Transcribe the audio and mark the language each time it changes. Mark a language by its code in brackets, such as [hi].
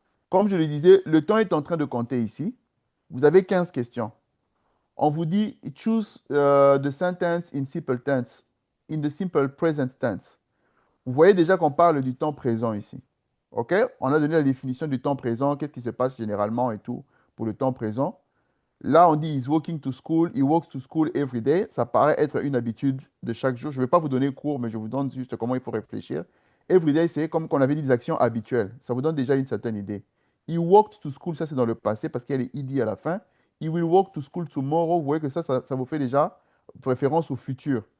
[fr] Comme je le disais, le temps est en train de compter ici. Vous avez 15 questions. On vous dit [en] choose the sentence in simple tense, in the simple present tense. [fr] Vous voyez déjà qu'on parle du temps présent ici. OK? On a donné la définition du temps présent, qu'est-ce qui se passe généralement et tout pour le temps présent. Là, on dit [en] he's walking to school, he walks to school every day. [fr] Ça paraît être une habitude de chaque jour. Je ne vais pas vous donner cours, mais je vous donne juste comment il faut réfléchir. [en] Every day, [fr] c'est comme qu'on avait dit des actions habituelles. Ça vous donne déjà une certaine idée. [en] He walked to school, [fr] ça c'est dans le passé parce qu'il y a les ed à la fin. [en] He will walk to school tomorrow. [fr] Vous voyez que ça vous fait déjà référence au futur.